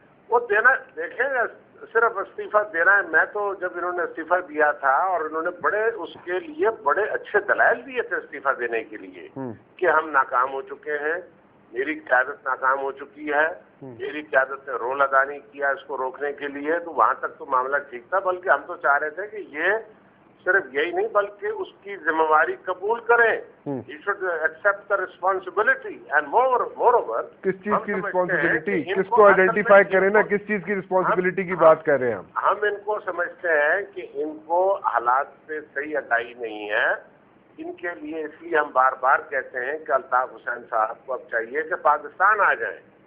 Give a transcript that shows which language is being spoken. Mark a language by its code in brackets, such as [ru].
[ur] وہ دینا، دیکھیں صرف استعفیٰ دینا ہے. میں تو جب انہوں نے استعفیٰ دیا تھا اور انہوں نے بڑے اس کے لیے بڑے اچھے دلائل دیے تھے استعفیٰ دینے کے لیے کہ ہم ناکام ہو چکے ہیں، میری قیادت ناکام ہو چکی ہے، میری قیادت نے رول ادا نہیں کیا اس کو روکنے کے لیے. تو وہاں تک تو معاملہ ٹھیک تھا، بلکہ ہم تو چاہ رہے تھے کہ یہ صرف یہی نہیں بلکہ اس کی ذمہ داری قبول کریں. [en] He should accept the responsibility and moreover [ur] کس چیز کی رسپانسبلٹی؟ کس کو آئیڈینٹیفائی کریں نا، کس چیز کی رسپانسبلٹی کی بات کر رہے ہیں ہم ان کو سمجھتے ہیں کہ ان کو حالات سے صحیح آگاہی نہیں ہے. ان کے لیے اس لیے ہم بار بار کہتے ہیں کہ الطاف حسین صاحب کو اب چاہیے کہ پاکستان آ جائیں.